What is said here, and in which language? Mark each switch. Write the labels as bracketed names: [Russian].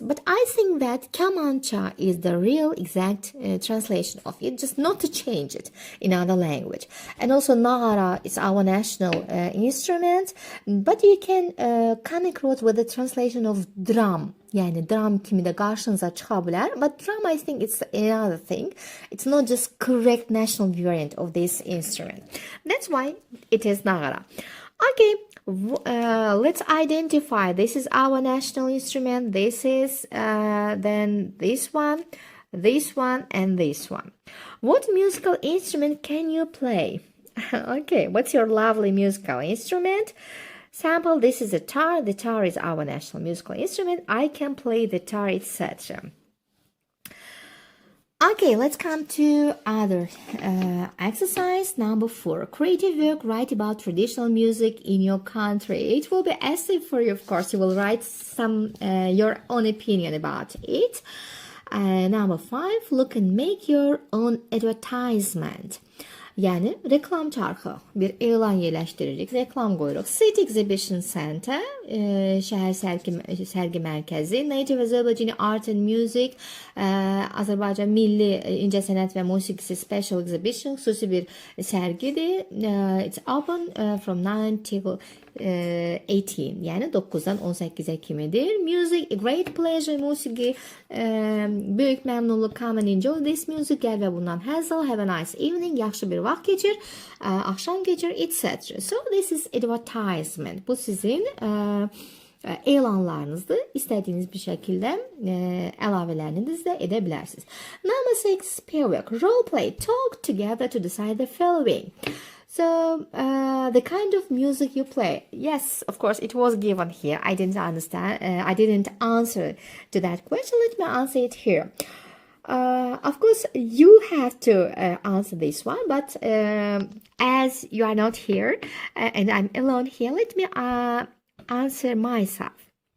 [English] But I think that kamancha is the real exact translation of it, just not to change it in other language. And also nagara is our national instrument, but you can come across with the translation of drum. [Azerbaijani] Yani drum kimi de karşınıza çıkabilir. [English] But drum, I think it's another thing. It's not just correct national variant of this instrument. That's why it is nagara. Okay, let's identify. This is our national instrument. This is then this one, and this one. What musical instrument can you play? Okay, what's your lovely musical instrument? Sample, this is a tar. The tar is our national musical instrument. I can play the tar, etc. Okay, let's come to other exercise number 4. Creative work. Write about traditional music in your country. It will be essay for you, of course. You will write some your own opinion about it. Number 5. Look and make your own advertisement. [Azerbaijani] Yani reklam çarkı, bir elan yerleştiririk, reklam qoyuruq. [English] City Exhibition Center, [Azerbaijani] şəhər sərgi mərkəzi, [English] Native Azerbaijani Art and Music, [Azerbaijani] Azərbaycan Milli İncəsənət və Musiqisi [English] Special Exhibition, [Azerbaijani] xüsusi bir sərgidir. [English] It's open from 9 till 18, [Azerbaijani] yəni 9-dan 18-ə kimidir. [English] Music, a great pleasure, [Azerbaijani] musiqi, böyük məmnunluq, [English] come and enjoy this music, [Azerbaijani] gəl və bundan həzz al, [English] have a nice evening, [Azerbaijani] yaxşı bir vaxt geçir, axşam geçir, [English] etc. So this is advertisement. [Azerbaijani] Bu sizin elanlarınızdır. İstədiyiniz bir şəkildə əlavələrinizi də edə bilərsiniz. [English] Number 6, pair work. Role play. Talk together to decide the following. So, the kind of music you play. Yes, of course, it was given here. I didn't understand. I didn't answer to that question. Let me answer it here. Of course, you have to answer this one, but as you are not here and I'm alone here, let me answer myself.